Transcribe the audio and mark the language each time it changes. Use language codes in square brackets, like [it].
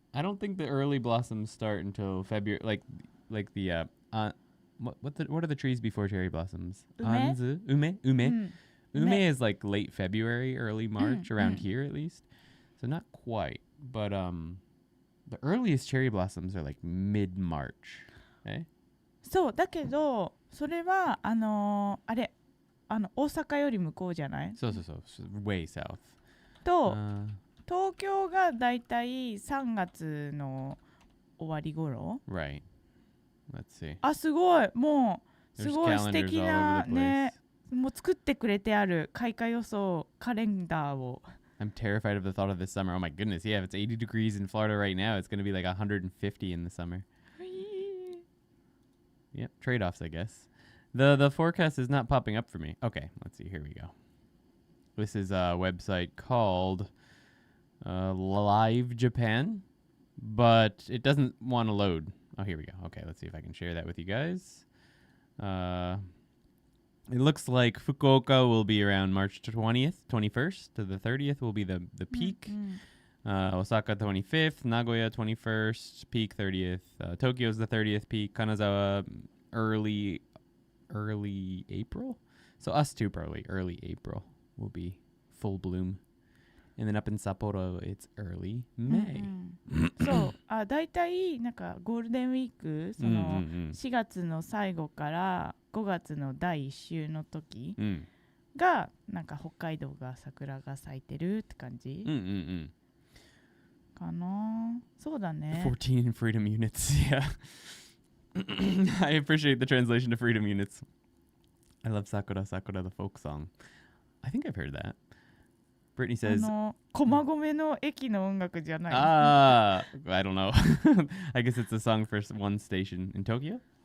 [en] I don't think the early blossoms start until February. Like the what are the trees before cherry blossoms? Anzu? Ume? Ume is like late February, early March, around here at least. So not quite. But the earliest cherry blossoms are like mid-March. Okay? [ja] そうだけどそれはあれ大阪より向こうじゃない？ [en] そう。Way south. [ja] と東京がだいたい3月の終わり頃。 [en] Right. Let's see. [ja] すごいもうすごい素敵なねもう作ってくれてある開花予想カレンダーを。 [en] I'm terrified of the thought of this summer. Oh my goodness. Yeah, if it's 80 degrees in Florida right now, it's going to be like 150 in the summer. Yep, trade-offs, I guess. The forecast is not popping up for me. Okay, let's see. Here we go. This is a website called Live Japan, but it doesn't want to load. Oh, here we go. Okay, let's see if I can share that with you guys. It looks like Fukuoka will be around March 20th, 21st to the 30th will be the peak. Osaka 25th, Nagoya 21st, peak 30th. Tokyo's the 30th peak. Kanazawa early April. So us too probably early April will be full bloom. And then up in Sapporo, it's early May. [ja] そう、だいたいなんかゴールデンウィーク、その4月の最後から5月の第1週の時が、なんか北海道が桜が咲いてるって感じかな。そうだね。 [en] 14 freedom units, yeah. I appreciate the translation to freedom units. I love Sakura, Sakura, the folk song. I think I've heard that. Brittany says, [ja] 駒込の駅の音楽じゃない。 [en] I don't know. I guess it's a song for one station in Tokyo?